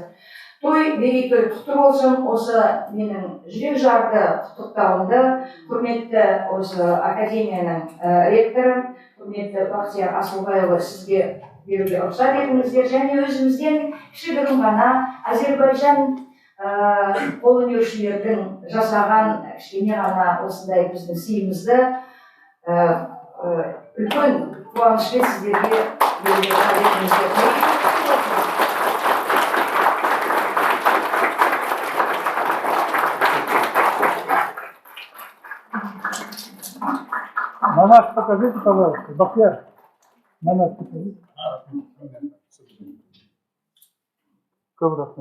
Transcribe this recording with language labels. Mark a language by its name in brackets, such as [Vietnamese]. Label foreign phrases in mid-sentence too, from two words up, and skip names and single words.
[Kazakh] Той мерейтой құтты болсын. Осы менің жүрек жарды құттықтауымды құрметті осы академияның ректоры, құрметті Бақтияр Асылбайұлы сізге беруге рұқсат етіңіздер және өзімізден кішігірім ғана Әзербайжан қолөнершілердің жасаған кішкене ғана осындай біздің сыйымызды үлкен қуанышпен сіздерге беруге рұқсат етіңіздер. [Russian] На нас покажите, пожалуйста. Бахтияр, на нас покажите. [Kazakh] Көп рахмет.